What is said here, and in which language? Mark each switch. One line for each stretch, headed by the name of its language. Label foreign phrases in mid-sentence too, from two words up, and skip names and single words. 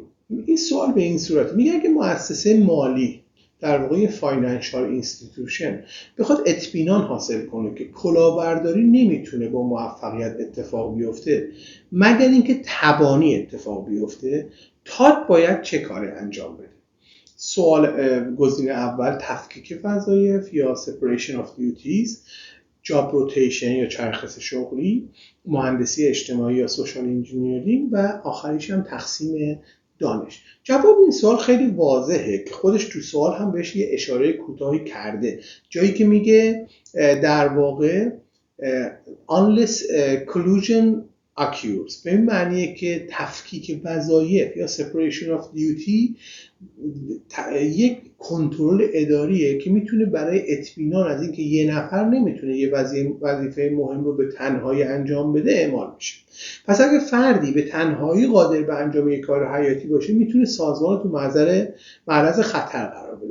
Persian: این سوال به این صورت میگه اگه مؤسسه مالی در واقع
English: financial institution
Persian: بخواد اطمینان حاصل کنه که کلاهبرداری نمیتونه با موفقیت اتفاق بیفته مگر اینکه تبانی اتفاق بیفته، تات باید چه کاری انجام بده؟ گزینه اول تفکیک وظایف یا
English: separation of duties، job rotation
Persian: یا چرخش شغلی، مهندسی اجتماعی یا
English: social engineering
Persian: و آخریش هم تقسیم دانش. جواب این سوال خیلی واضحه که خودش تو سوال هم بهش یه اشاره کوتاهی کرده، جایی که میگه در واقع
English: unless collusion occurs،
Persian: به این معنیه که تفکیک وظایف یا
English: separation of duty
Persian: یک کنترل اداریه که میتونه برای اطمینان از اینکه یه نفر نمیتونه یه وظیفه مهم رو به تنهایی انجام بده اعمال بشه. پس اگه فردی به تنهایی قادر به انجام یک کار حیاتی باشه، میتونه سازمان تو معرض خطر قرار بده.